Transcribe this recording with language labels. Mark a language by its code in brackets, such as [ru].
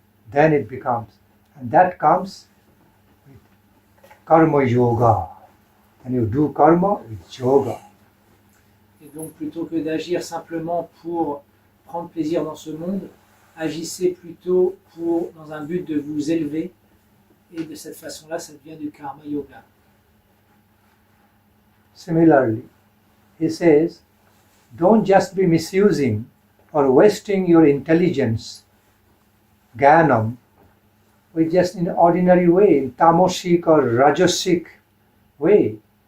[en] Then it becomes, and that comes with karma yoga. And you do karma with yoga. [fr] Et donc, plutôt que d'agir simplement pour prendre plaisir dans ce monde, agissez plutôt dans un but de vous élever, et de cette façon-là, ça devient du karma yoga. [en] Similarly, he says, don't just be misusing or wasting your intelligence, jnanam, with just in ordinary way, in tamasic or rajasic way.